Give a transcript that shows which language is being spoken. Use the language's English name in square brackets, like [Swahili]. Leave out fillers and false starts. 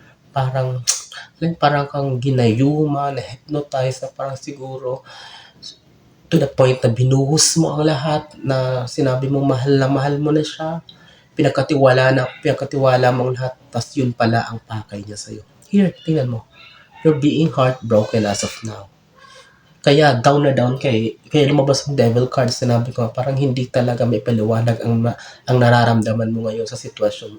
[Filipino] Parang, parang kang ginayuma, na-hypnotize, na parang siguro, to the point na binuhos mo ang lahat, na sinabi mo mahal mo na siya, pinagkatiwala mo ang lahat, tas yun pala ang pakay niya sa'yo. Here, tingnan mo. [English] You're being heartbroken as of now. [Filipino] Kaya down na down kaya lumabas ang devil card, sinabi ko, parang hindi talaga may paliwanag ang nararamdaman mo ngayon sa sitwasyon.